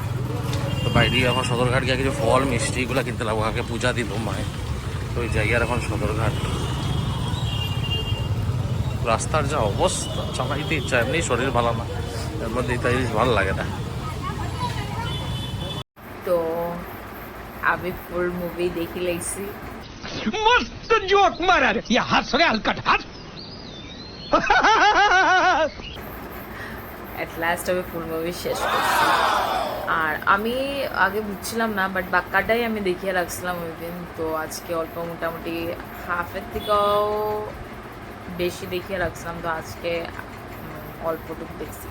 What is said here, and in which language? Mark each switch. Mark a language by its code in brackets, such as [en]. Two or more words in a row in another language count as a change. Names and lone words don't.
[bn] তো বাইরে এখন সদরঘাট গিয়ে কিছু ফল মিষ্টি এগুলো কিনতে লাগবো, কাকে পূজা দিল মায়ে, তো ওই জায়গার এখন সদরঘাট। রাস্তার যা অবস্থা, চালাইতে ইচ্ছা, এমনি শরীর ভালো না, এর মধ্যে তাই ভালো লাগে না। তো আমি [en] full movie [bn] দেখি লাইছি। [mr] मस्त जोक मारा रे या हंस रे हलकट हंस [en] at last [bn] আমি [en] full movie [bn] শেষ করছি। আর আমি আগে বুঝছিলাম না, বাট বাক্কাটাই আমি দেখিয়ে রাখছিলাম ওই দিন। তো আজকে অল্প মোটামুটি হাফের থেকেও বেশি দেখিয়ে রাখছিলাম, তো আজকে অল্পটুকু দেখছি।